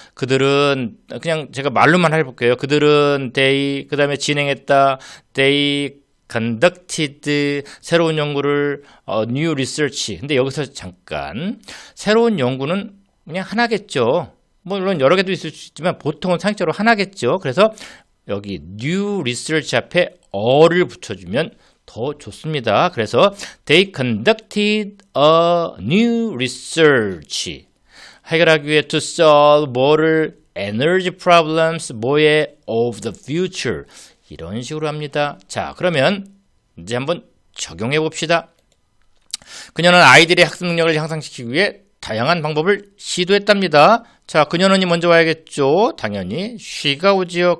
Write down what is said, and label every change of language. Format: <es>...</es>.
<ko>그들은 그냥 제가 말로만 해볼게요. 그들은 그 다음에 진행했다,</ko> <en>they conducted</en> <ko>새로운 연구를</ko> <en>new research.</en> <ko>근데 여기서 잠깐 새로운 연구는 그냥 하나겠죠. 물론 여러 개도 있을 수 있지만 보통은 상식적으로 하나겠죠. 그래서 여기</ko> <en>new research</en> <ko>앞에 어를 붙여주면 더 좋습니다. 그래서</ko> <en>they conducted a new research.</en> <ko>해결하기 위해</ko> <en>to solve</en> <ko>뭐를</ko> <en>energy problems</en> <ko>뭐의</ko> <en>of the future.</en> <ko>이런 식으로 합니다. 자, 그러면 이제 한번 적용해 봅시다. 그녀는 아이들의 학습 능력을 향상시키기 위해 다양한 방법을 시도했답니다. 자, 그녀는 먼저 와야겠죠. 당연히 she가 오지요.</ko>